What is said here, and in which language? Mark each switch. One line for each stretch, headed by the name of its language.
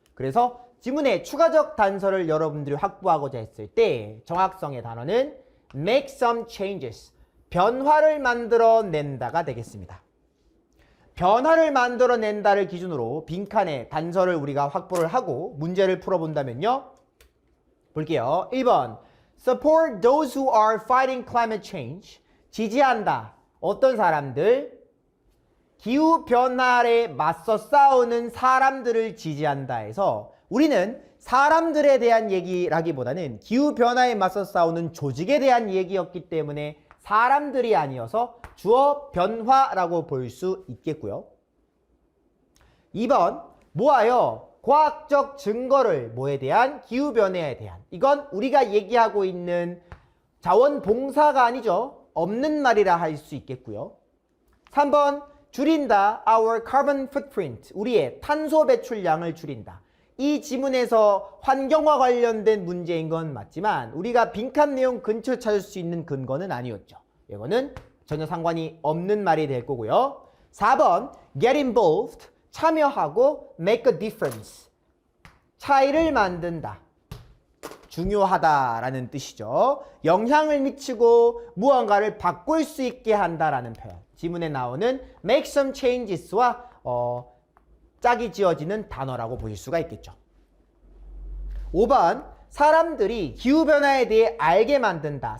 Korean: 그래서 지문에 추가적 단서를 여러분들이 확보하고자 했을 때 정확성의 단어는 make some changes, 변화를 만들어낸다가 되겠습니다. 변화를 만들어낸다를 기준으로 빈칸에 단서를 우리가 확보를 하고 문제를 풀어본다면요. 볼게요.
English: 1번 Support those who are fighting climate change.
Korean: 지지한다. 어떤 사람들? 기후변화에 맞서 싸우는 사람들을 지지한다 해서 우리는 사람들에 대한 얘기라기보다는 기후변화에 맞서 싸우는 조직에 대한 얘기였기 때문에 사람들이 아니어서 주어 변화라고 볼 수 있겠고요. 2번 모아요. 과학적 증거를 뭐에 대한? 기후변화에 대한. 이건 우리가 얘기하고 있는 자원봉사가 아니죠. 없는 말이라 할 수 있겠고요.
English: 3번 줄인다. Our carbon footprint.
Korean: 우리의 탄소 배출량을 줄인다. 이 지문에서 환경과 관련된 문제인 건 맞지만 우리가 빈칸 내용 근처 찾을 수 있는 근거는 아니었죠. 이거는 전혀 상관이 없는 말이 될 거고요.
English: 4번 get involved. 참여하고 make a difference.
Korean: 차이를 만든다. 중요하다라는 뜻이죠. 영향을 미치고 무언가를 바꿀 수 있게 한다라는 표현. 지문에 나오는 make some changes 와 짝이 지어지는 단어라고 보실 수가 있겠죠. 5번 사람들이 기후변화에 대해 알게 만든다.